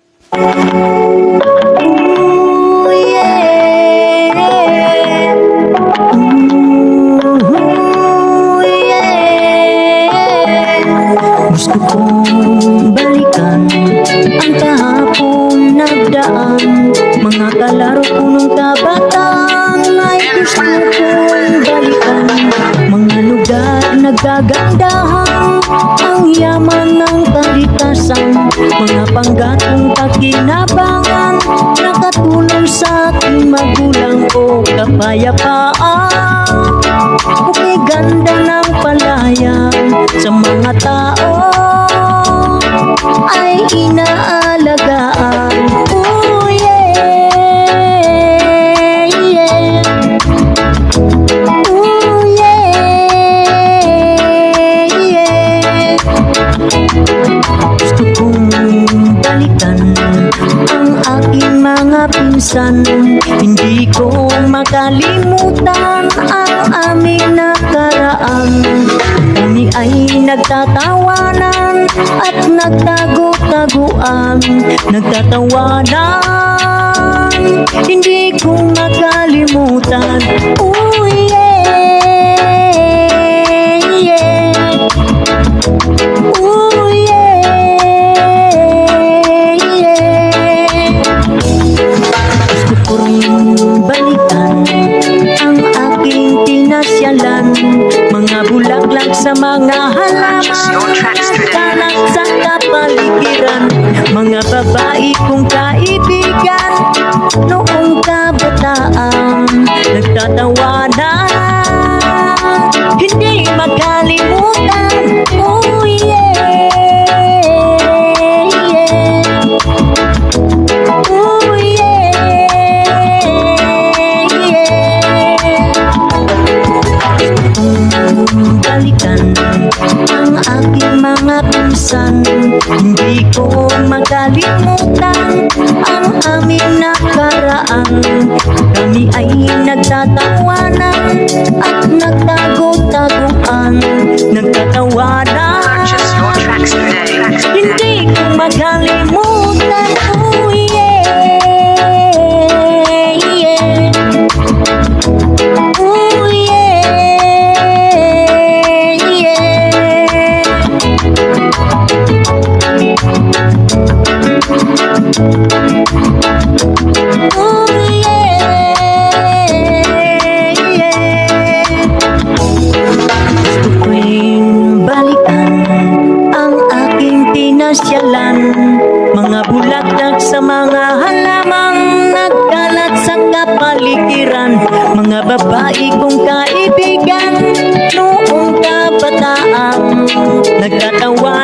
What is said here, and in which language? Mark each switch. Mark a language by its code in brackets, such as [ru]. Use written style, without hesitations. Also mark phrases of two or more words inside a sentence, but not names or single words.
[en] Ooh, yeah. Ooh, yeah. [tl] Gusto kong balikan ang kahapon nagdaan. Mga kalaro ko nung kabataan ay gusto kong balikan. Mga lugar nagagandahan, ang yaman ng kalikasan. Mga panggatong kakinabangan, nakatulong sa aking magulang ko kapayapaan. Okay, ganda ng palayan sa mga tao ay inaalagaan. [en] Oh yeah, yeah. Oh yeah, yeah. [tl] Gusto kong balikan ang aking mga pinsan. Hindi ko makalimutan ang aming nakaraan. Kami ay nagtatawanan at nagtago-taguan. Nagtatawanan, hindi ko makalimutan. [en] Oh yeah, yeah. Oh yeah, yeah. [tl] Gusto ko rin balikan ang aking tinasyalan. Mga bulaklak sa mga halaman, kalat sa kapaligiran. Mga babae kong kaibigan noong kabataan, nagtatawanan, hindi makalimutan. [en] Oh yeah, yeah. Oh yeah, yeah. [tl] Balikan ang aking mga pinsan. Hindi ko makalimutan ang aming nakaraan. Kami ay nagtatawanan at nagtago-taguan. Nagtatawanan, [en] Purchase your tracks today. [tl] hindi ko makalimutan. [en] Oh yeah, yeah. Oh yeah, yeah. Oh yeah, yeah. [tl] Gusto ko rin balikan ang aking pinasyalan. Mga bulaklak sa mga halamang nagkalat sa kapaligiran. Mga babae kong kaibigan noong kabataan, nagtatawa